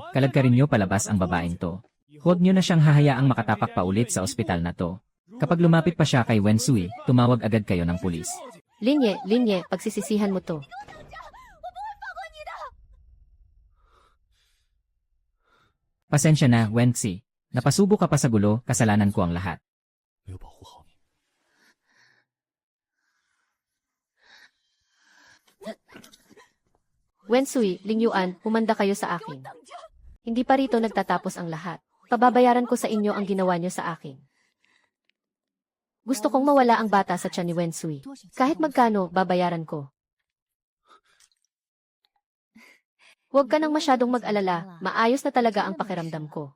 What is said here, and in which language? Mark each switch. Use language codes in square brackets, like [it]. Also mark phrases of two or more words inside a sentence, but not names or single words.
[tl] Kalagkarin niyo palabas ang babaeng to. Huwag niyo na siyang hahayaang makatapak pa ulit sa ospital na to. Kapag lumapit pa siya kay Wensui, tumawag agad kayo ng pulis. Linye, pagsisisihan mo to. Pasensya na, Wensi. Napasubo ka pa sa gulo, kasalanan ko ang lahat. [zh] 没有保护好你。 [tl] Wensui, Ling Yuan, humanda kayo sa akin. Hindi pa rito nagtatapos ang lahat. Pababayaran ko sa inyo ang ginawa niyo sa akin. Gusto kong mawala ang bata sa tiyan ni Wensui. Kahit magkano, babayaran ko. Huwag ka nang masyadong mag-alala, maayos na talaga ang pakiramdam ko.